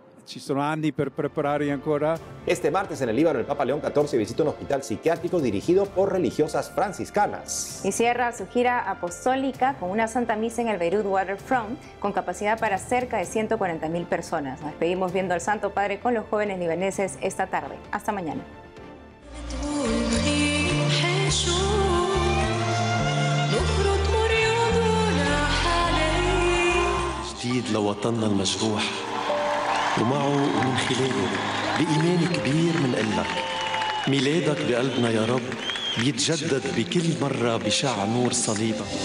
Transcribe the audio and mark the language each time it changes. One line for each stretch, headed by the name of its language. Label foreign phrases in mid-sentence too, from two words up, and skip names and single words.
Spanish: Este martes en el Líbano, el Papa León XIV visita un hospital psiquiátrico dirigido por religiosas franciscanas. Y cierra su gira apostólica con una santa misa en el Beirut Waterfront, con capacidad para cerca de 140.000 personas. Nos despedimos viendo al Santo Padre con los jóvenes libaneses esta tarde. Hasta mañana.
Arabic: ومعه ومن خلاله بإيمان كبير منقلك ميلادك بقلبنا يا رب بيتجدد بكل مرة بشع نور صليبك.